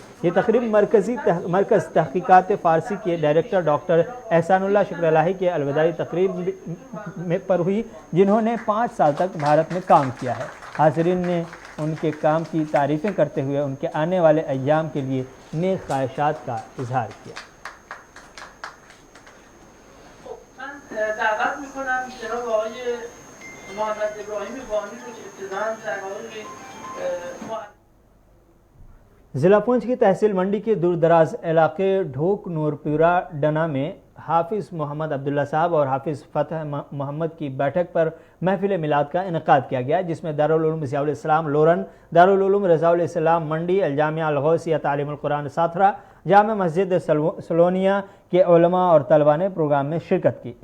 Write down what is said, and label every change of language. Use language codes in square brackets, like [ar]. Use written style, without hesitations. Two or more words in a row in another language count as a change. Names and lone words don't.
[ur] یہ تقریب مرکز تحقیقات فارسی کے ڈائریکٹر ڈاکٹر احسان اللہ شکر الہی کے الوداعی تقریب پر ہوئی، جنہوں نے 5 سال تک بھارت میں کام کیا ہے۔ حاضرین نے ان کے کام کی تعریفیں کرتے ہوئے ان کے آنے والے ایام کے لیے نیک خواہشات کا اظہار کیا۔ [fa] دعوت میکنم جناب آقای محمد ابراهیم وانی رو که ابتداءً در واقع [ur] ضلع پونچھ کی تحصیل منڈی کے دور دراز علاقے ڈھوک نورپورہ ڈنا میں حافظ محمد عبداللہ صاحب اور حافظ فتح محمد کی بیٹھک پر محفل میلاد کا انعقاد کیا گیا، جس میں دارالعلوم ضیاء الاسلام لورن، دارالعلوم رضا الاسلام منڈی، الجامعہ الغوثیہ تعلیم القرآن ساتھرا، جامع مسجد سلونیہ کے علماء اور طلبہ نے پروگرام میں شرکت کی۔